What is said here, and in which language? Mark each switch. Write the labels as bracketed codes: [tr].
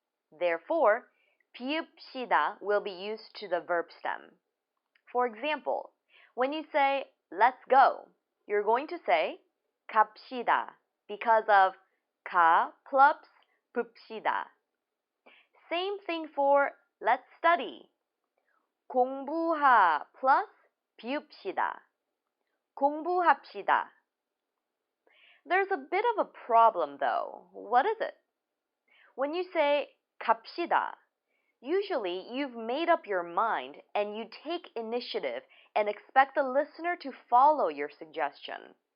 [en] Therefore, 비읍시다 will be used to the verb stem. For example, when you say let's go, you're going to say 갑시다 because of 가 plus 읍시다. Same thing for let's study. [ko] 공부하 plus 비읍시다. 공부합시다. [en] There's a bit of a problem though. What is it? When you say 갑시다, usually you've made up your mind and you take initiative and expect the listener to follow your suggestion.